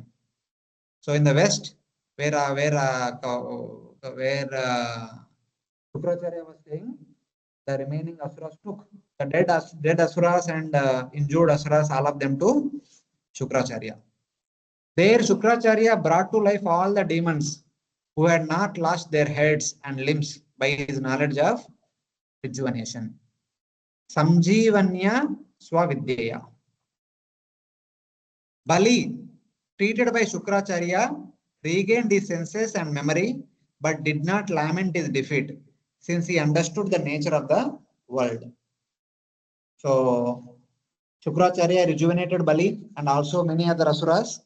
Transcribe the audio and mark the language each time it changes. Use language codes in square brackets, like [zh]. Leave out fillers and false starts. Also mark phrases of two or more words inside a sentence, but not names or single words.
[en] So in the west, where Shukracharya was saying, the remaining asuras took the dead asuras and injured asuras, all of them to Shukracharya. There, Shukracharya brought to life all the demons who had not lost their heads and limbs by his knowledge of rejuvenation. [sa] संजीवन्या स्वविद्यया. [en] Bali, treated by Shukracharya, regained his senses and memory, but did not lament his defeat, since he understood the nature of the world. So, Shukracharya rejuvenated Bali and also many other asuras.